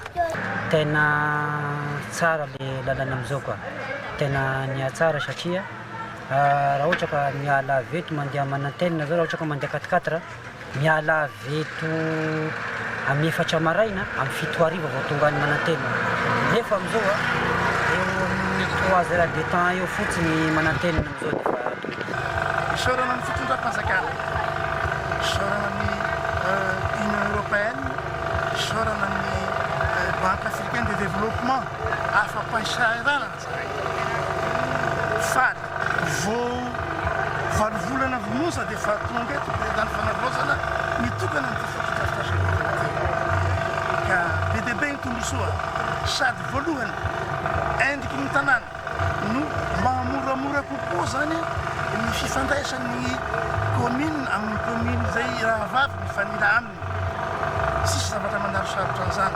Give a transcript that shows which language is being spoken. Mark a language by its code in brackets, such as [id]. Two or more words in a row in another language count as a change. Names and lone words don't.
[mg] tena tsara le lalana amizao koa tena nia tsara satria raha ohatra ka miala veto mandeha manantena zao raha ohatra ka mandeha 4x4 miala veto amin'ny 4 maraina amin'ny 7 hariva vao tonga ny manantena nefa amizao eo amin'ny 3 [fr] heures de temps [mg] eo fotsiny manantena amizao defa sorana amin'ny fitondram-panjakana sorana amin'ny Union européenne sorana amin'ny Banque africaine de développement afa-pahasahiranana faly vao valovolana vonosa dia fa tonga eto dany fanavaozana mitokana ny fitondram-panjakana ka be dia be ny tombosoa sady voalohany endriky ny tanàna no mahamoramora kokoa zany ny fifandraisan'ny commune amin'ny commune izay raha vavy mifanila aminy sisy zavatra mandalo sarotra an'izany.